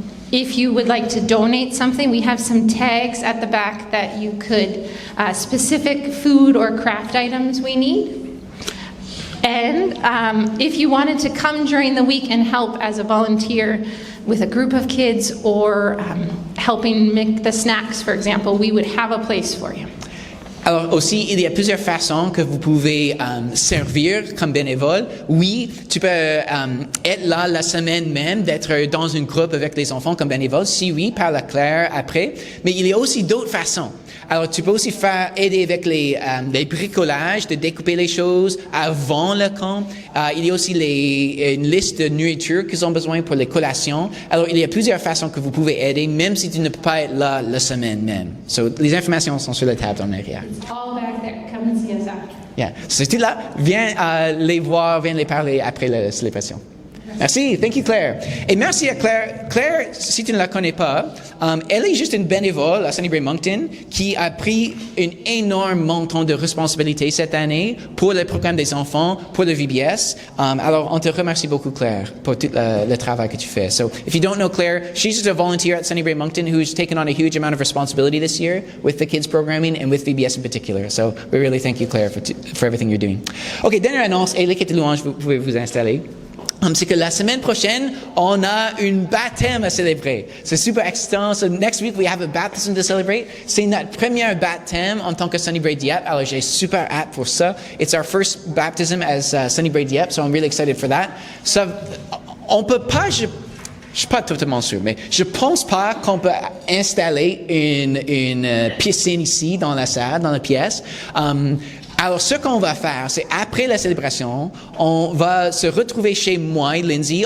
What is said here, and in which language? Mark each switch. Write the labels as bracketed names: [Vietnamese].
[English] If you would like to donate something, we have some tags at the back that you could, specific food or craft items we need. And if you wanted to come during the week and help as a volunteer with a group of kids or helping make the snacks, for example, we would have a place for you. [French] Alors aussi, il y a plusieurs façons que vous pouvez servir comme bénévole. Oui, tu peux être là la semaine même, d'être dans une groupe avec les enfants comme bénévole. Si oui, parle à Claire après. Mais il y a aussi d'autres façons. Alors, tu peux aussi aider avec les bricolages, de découper les choses avant le camp. Il y a aussi une liste de nourriture qu'ils ont besoin pour les collations. Alors, il y a plusieurs façons que vous pouvez aider, même si tu ne peux pas être là la semaine même. So, les informations sont sur la table en arrière. [English] It's all back there. Come and see us after. Yeah. [French] Si tu es là, viens les voir, viens les parler après la célébration. Merci, [English] thank you Claire. [French] Et merci à Claire. Claire, si tu ne la connais pas, elle est juste une bénévole à Sunnybury Moncton qui a pris un énorme montant de responsabilité cette année pour le programme des enfants, pour le VBS. Alors, on te remercie beaucoup Claire pour tout le travail que tu fais. [English] So, if you don't know Claire, she's just a volunteer at Sunnybury Moncton who's taken on a huge amount of responsibility this year with the kids programming and with VBS in particular. So, we really thank you Claire for everything you're doing. [French] OK, dernière annonce, et l'équipe de louange, vous pouvez vous installer. C'est que la semaine prochaine, on a une baptême à célébrer. C'est super excitant. [English] So next week, we have a baptism to celebrate. [French] C'est notre premier baptême en tant que Sunnybury Dieppe. Alors, j'ai super hâte pour ça. [English] It's our first baptism as Sunnybury Dieppe, so I'm really excited for that. [French] Ça, on peut pas, je suis pas totalement sûr, mais je pense pas qu'on peut installer une piscine ici dans la salle, dans la pièce. Alors, ce qu'on va faire, c'est après la célébration, on va se retrouver chez moi et Lindsay.